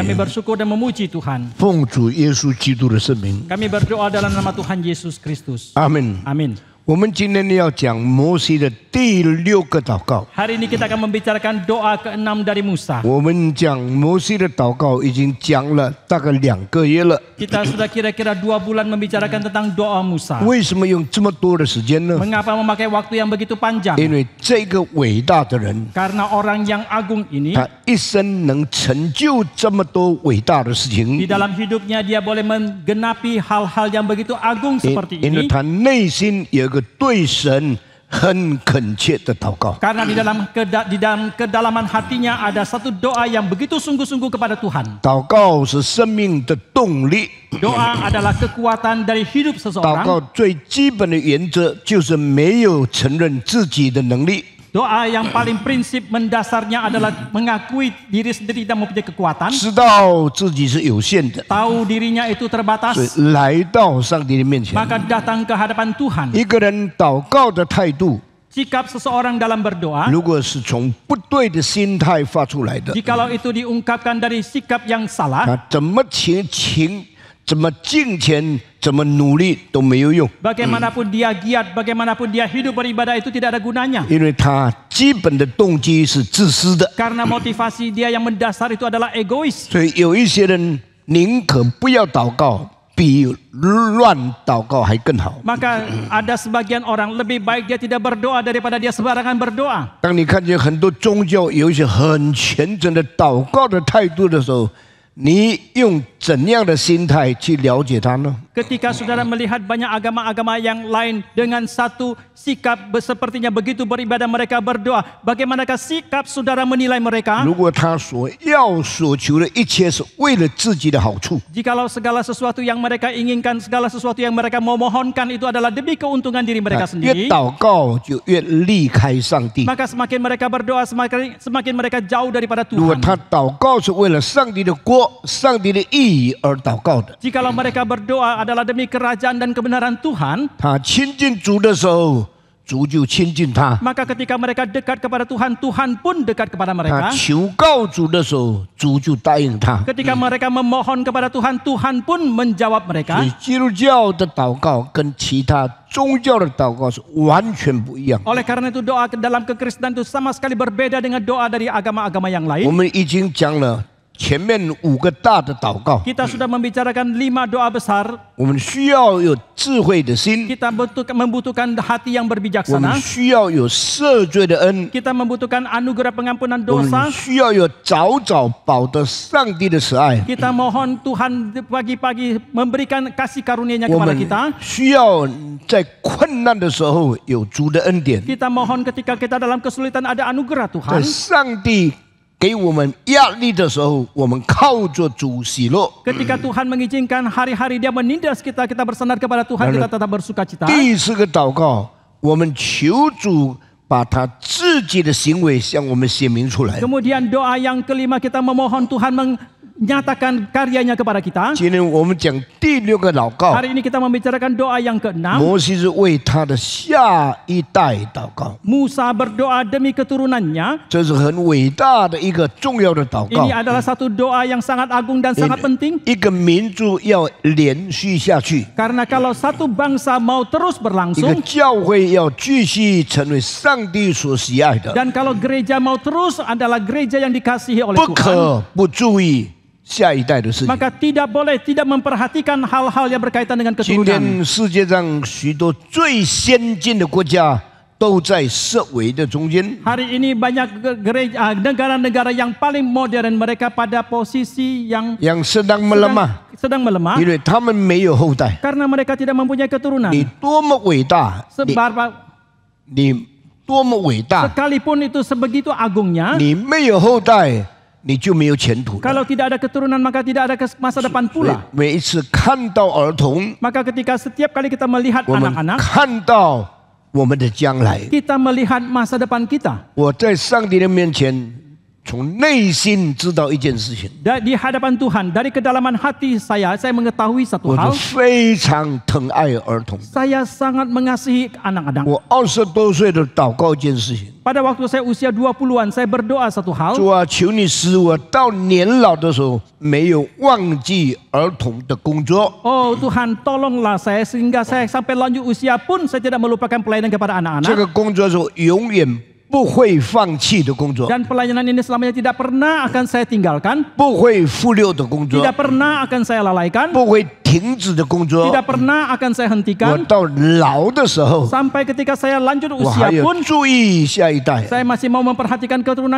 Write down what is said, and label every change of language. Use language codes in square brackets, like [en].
[id] Kami， bersyukur dan memuji Tuhan. [zh] 奉主耶稣基督的圣名， [id] Kami berdoa dalam nama Tuhan Yesus Kristus. [zh] 阿门。 [id] Amin. [zh] 我们今天要讲摩西的第6个祷告。 [id] Hari ini kita akan membicarakan doa ke-6 dari Musa. [zh] 我们讲摩西的祷告已经讲了大概2个月了， [id] Kita sudah kira-kira 2 bulan membicarakan tentang doa Musa. [zh] 为什么用这么多的时间呢？ [id] Mengapa memakai waktu yang begitu panjang? [zh] 因为这个伟大的人， [id] Karena orang yang agung ini [zh] 他一生能成就这么多伟大的事 [id] di [zh] 情， [id] dalam hidupnya dia boleh menggenapi hal-hal yang begitu agung seperti [zh] 因为 [id] ini. [zh] 他内心有一个对神很恳切的祷告。 [id] Karena di dalam kedalaman hatinya ada satu doa yang begitu sungguh-sungguh kepada Tuhan. [zh] 祷告是生命的动力， [id] Doa adalah kekuatan dari hidup [zh] 祷告 [id] seseorang. [zh] 最基本的原则就是没有承认自己的能力， [id] Doa yang paling prinsip mendasarnya adalah mengakui diri sendiri tidak mempunyai kekuatan. [zh] 知道自己是有限的， [id] Tahu dirinya itu [zh] 所 [id] terbatas. [zh] 以来到上帝的面前。 [id] Maka datang ke hadapan Tuhan. [zh] 一个人祷告的态度， [id] Sikap seseorang dalam berdoa, [zh] 如果是从不对的心态发出来的， [id] jikalau itu diungkapkan dari sikap yang salah, [zh] 他怎么怎么敬虔，怎么努力都没有用， [id] bagaimanapun dia giat, bagaimanapun dia hidup beribadah itu tidak ada gunanya. [zh] 因为他基本的动机是自私的。 [id] Karena motivasi dia yang mendasar itu adalah egois. [zh] 所以有一些人宁可不要祷告，比乱祷告还更好。 [id] Maka ada sebagian orang lebih baik dia tidak berdoa daripada dia sembarangan berdoa. [zh] 当你看见很多宗教有一些很虔诚的祷告的态度的时候，你用怎样的心态去了解他呢？ [id] Ketika saudara melihat banyak agama-agama yang lain dengan satu sikap sepertinya begitu beribadah mereka berdoa, bagaimanakah sikap saudara menilai mereka? [zh] 如果他所求的一切是为了自己的好处， [id] Jikalau segala sesuatu yang mereka inginkan, segala sesuatu yang mereka memohonkan itu adalah demi keuntungan diri mereka [zh] 越 [id] sendiri, [zh] 祷告就越离开上帝。 [id] maka semakin mereka berdoa, semakin mereka jauh daripada [zh] 如果 [id] Tuhan. [zh] 他祷告是为了上帝的国、上帝的义而祷告的， [id] Jikalau mereka berdoa adalah demi kerajaan dan kebenaran Tuhan, [zh] 他亲近主的时候，主就亲近他； [id] maka ketika mereka dekat kepada Tuhan, Tuhan pun dekat kepada [zh] 他 [id] mereka. [zh] 求告主的时候，主就答应他。 [id] Ketika mereka memohon kepada Tuhan, Tuhan pun menjawab [zh] 所 [id] mereka. [zh] 以基督教的祷告跟其他宗教的祷告是完全不一样。 [id] Oleh karena itu doa dalam kekristenan itu sama sekali berbeda dengan doa dari agama-agama yang [zh] 我 [id] lain. [zh] 们已经讲了前面5个大的祷告， [id] Kita sudah membicarakan 5 doa besar. [zh] 我们需要有智慧的心， [id] Kita membutuhkan hati yang [zh] 我们 [id] berbijaksana. [zh] 需要有赦罪的恩， [id] Kita membutuhkan anugerah pengampunan [zh] 我们 [id] dosa. [zh] 需要有早保得上帝的慈爱， [id] Kita mohon Tuhan pagi-pagi memberikan kasih karunia-Nya [zh] 我 [id] kepada [zh] 们 [id] kita. [zh] 需要在困难的时候有主的恩典， [id] Kita mohon ketika kita dalam kesulitan ada anugerah Tuhan. [zh] 上帝给我们压力的时候，我们靠着主喜乐。 [id] Ketika Tuhan mengizinkan hari-hari Dia menindas kita, kita bersandar kepada Tuhan, kita tetap bersuka cita. [zh] 第4个祷告，我们求主把他自己的行为向我们显明出来。 [id] Kemudian doa yang kelima, kita memohon Tuhan menyatakan karyanya kepada kita. [zh] 今天我们讲第6个祷告， [id] Hari ini kita membicarakan doa yang ke-6. [zh] 摩西是为他的下一代祷告， [id] Musa berdoa demi keturunannya. [zh] 这是很伟大的一个重要的祷告 [id] adalah satu doa yang sangat agung dan sangat penting. [zh] 一个民族要连续下去， [id] Karena kalau satu bangsa mau terus [zh] 一个 [id] berlangsung, [zh] 教会要继续成为上帝所喜爱的， [id] dan kalau gereja mau terus adalah gereja yang dikasihi oleh [zh] 不 [id] Tuhan, [zh] 可不注意下一代的事情。 [id] maka tidak boleh tidak memperhatikan hal-hal yang berkaitan dengan [zh] 今 [id] keturunan. [zh] 天世界上许多最先进的国家都在社会的中间。 [id] Hari ini banyak gereja negara-negara yang paling modern mereka pada posisi yang sedang melemah， sedang melemah [zh] 因为他们没有后代。 [id] karena mereka tidak mempunyai keturunan. [zh] 你多么伟大， 你多么伟大， [id] sekalipun itu sebegitu agungnya, [zh] 你没有后代，你就没有前途了。 [id] kalau tidak ada keturunan maka tidak ada masa depan pula. [zh] 每一次看到儿童， [id] Maka ketika setiap kali kita melihat [zh] 我们 [id] anak-anak, [zh] 看到我们的将来。 [id] kita melihat masa depan kita. [zh] 我在上帝的面前，从内心知道一件事情， [id] Di hadapan Tuhan, dari kedalaman hati saya mengetahui satu [zh] 我 [id] hal. [zh] 非常疼爱儿童。 [id] Saya sangat mengasihi anak-anak. [zh] 我20多岁的祷告一件事情， [id] Pada waktu saya usia 20-an, saya berdoa satu hal. [zh] 主啊，求你使我到年老的时候没有忘记儿童的工作。 [id] Oh Tuhan, tolonglah saya sehingga saya sampai lanjut usia pun saya tidak melupakan pelayanan kepada anak-anak. [zh] 个工作是我永远不会放弃的工作， [id] Dan pelayanan ini selamanya tidak pernah akan saya tinggalkan, [zh] 不会忽略的工作， [id] tidak pernah akan saya lalaikan, [zh] 不会停止的工作。 [id] tidak pernah akan saya [zh] 我 [id] hentikan. [zh] 到老的时候， [id] Sampai ketika saya lanjut [zh] 我还 [id] usia [zh] 要 [id] pun, [zh] 注意下一代。 [id] saya masih mau memperhatikan keturunan